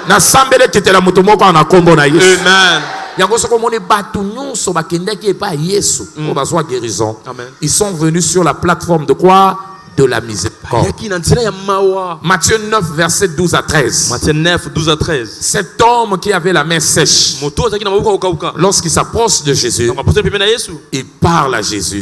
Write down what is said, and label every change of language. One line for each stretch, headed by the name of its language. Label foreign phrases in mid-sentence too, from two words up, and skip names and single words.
Lingala: Na sambele kitela mutu moko ana kombo na Yesu. Amen. Yango soko moni batu nyonso bakendaki epa Yesu po bazwa guérison. Amen.
French: Ils sont venus sur la plateforme de quoi? De la miséricorde. Matthieu 9, verset 12 à 13. Matthieu 9, 12 à 13. Cet homme qui avait la main sèche, lorsqu'il s'approche de Jésus, il parle à Jésus.